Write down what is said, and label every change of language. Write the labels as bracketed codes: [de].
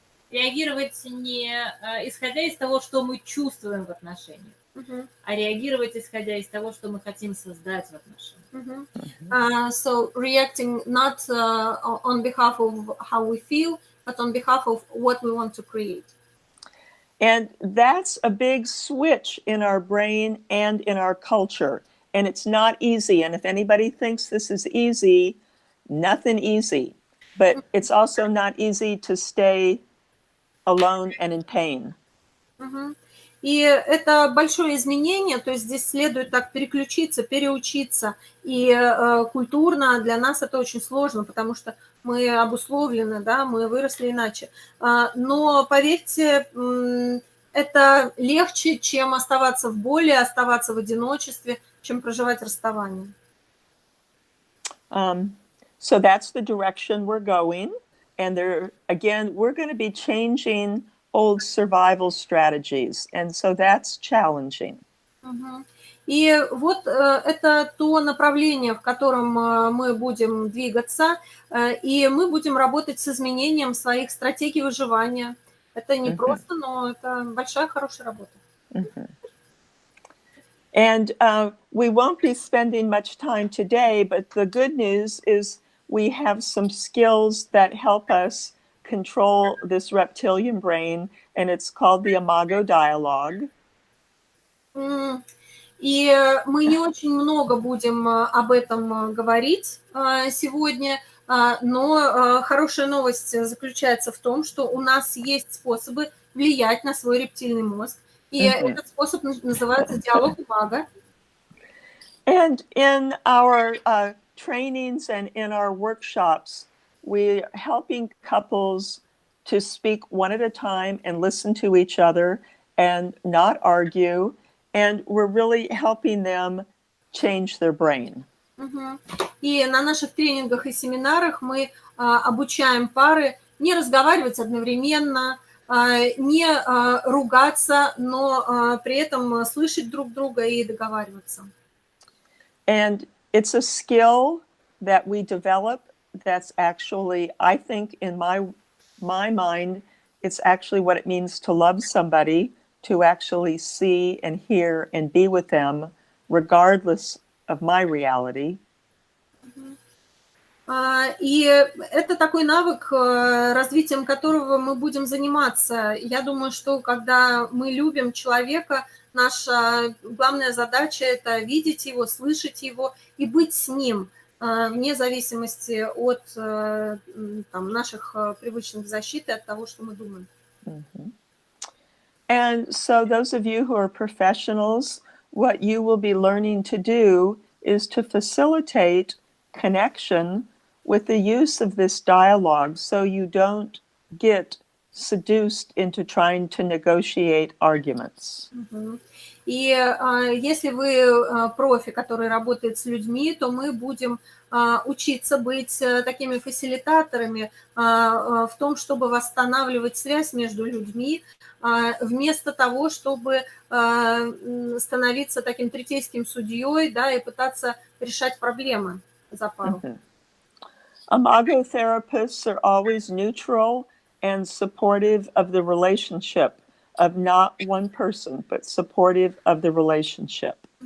[ru] Реагировать не исходя из того, что мы чувствуем в отношениях, а реагировать исходя из того, что мы хотим создать в отношениях. [en] So reacting not on behalf of how we feel, but on behalf of what we want to create. And that's a big switch in our brain and in our culture. And it's not easy. And if anybody thinks this is easy, nothing easy. But it's also not easy to stay alone and in pain. [ru] И это большое изменение, то есть здесь следует так переключиться, переучиться. И культурно для нас это очень сложно, потому что мы обусловлены, да, мы выросли иначе. Но поверьте, это легче, чем оставаться в боли, оставаться в одиночестве, чем проживать расставание. [en] So that's the direction we're going. And there, again, we're going to be changing old survival strategies. And so that's challenging. [ru] И вот это то направление, в котором мы будем двигаться, и мы будем работать с изменением своих стратегий выживания. Это не просто, но это большая, хорошая работа. [en] And we won't be spending much time today, but the good news is we have some skills that help us control this reptilian brain, and it's called the Imago Dialogue. [ru] И мы не очень много будем об этом говорить сегодня, но хорошая новость заключается в том, что у нас есть способы влиять на свой рептильный мозг. И этот способ называется диалог и мага. [en] And in our trainings and in our workshops, we're helping couples to speak one at a time and listen to each other and not argue. And we're really helping them change their brain. [ru] И на наших тренингах и семинарах мы обучаем пары не разговаривать одновременно, не ругаться, но при этом слышать друг друга и договариваться. [en] And it's a skill that we develop that's actually, I think, in my mind, it's actually what it means to love somebody, to actually see and hear and be with them, regardless of my reality. [ru] И это такой навык, развитием которого мы будем заниматься. Я думаю, что когда мы любим человека, наша главная задача – это видеть его, слышать его и быть с ним, вне зависимости от наших привычных защит и от того, что мы думаем. [en] And so those of you who are professionals, what you will be learning to do is to facilitate connection with the use of this dialogue so you don't get seduced into trying to negotiate arguments. [ru] И если вы профи, который работает с людьми, то мы будем учиться быть такими фасилитаторами в том, чтобы восстанавливать связь между людьми, вместо того, чтобы становиться таким третейским судьей, да, и пытаться решать проблемы за пару. [en] Imago therapists are always neutral and supportive of the relationship, of not one person, but supportive of the relationship.